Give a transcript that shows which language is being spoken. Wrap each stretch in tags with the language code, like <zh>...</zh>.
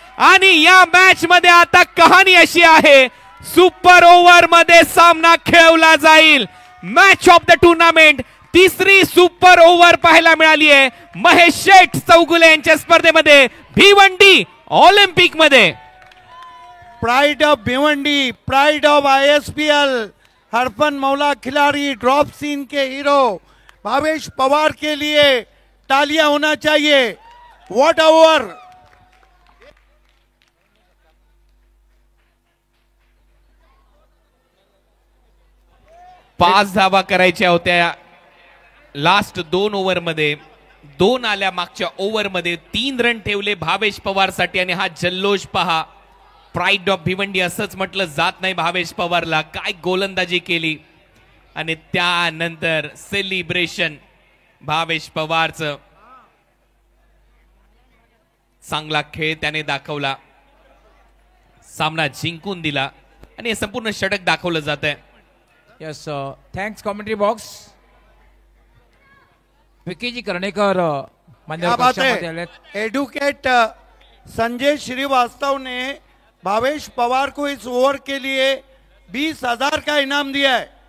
<mr>आणि या मॅच मध्ये आता कहाणी अशी आहे, सुपर ओव्हर मध्ये सामना खेळवला जाईल.</mr> <en>match of the tournament,</en> <mr>तिसरी सुपर ओव्हर पाहायला मिळाली आहे महेश शेठ चौगुले यांच्या स्पर्धेमध्ये भिवंडी ऑलिम्पिक मध्ये.</mr> <en>pride of Bhiwandi, pride of ISPL,</en> <hi>हरफन मौला खिलाड़ी, ड्रॉप सीन के हीरो भावेश पवार के लिए तालियां होना चाहिए.</hi> <en>What over.</en> <mr>5 धावा करायच्या होत्या लास्ट 2 ओव्हर मध्ये. 2 आल्या मागच्या ओव्हर मध्ये. 3 रन ठेवले भावेश पवार साठी आणि हा जल्लोष पहा. प्राईड ऑफ भिवंडी असंच म्हटलं जात नाही भावेश पवारला. काय गोलंदाजी केली आणि त्यानंतर सेलिब्रेशन भावेश पवारचं. चांगला खेळ त्याने दाखवला, सामना जिंकून दिला आणि हे संपूर्ण षटक दाखवलं जात आहे.</mr> <en>Yes, thanks commentary box. विकीजी कर्णेकर</en> <hi>क्या बात है. एडवोकेट संजय श्रीवास्तव ने भावेश पवार को इस ओवर के लिए 20,000 का इनाम दिया है.</hi>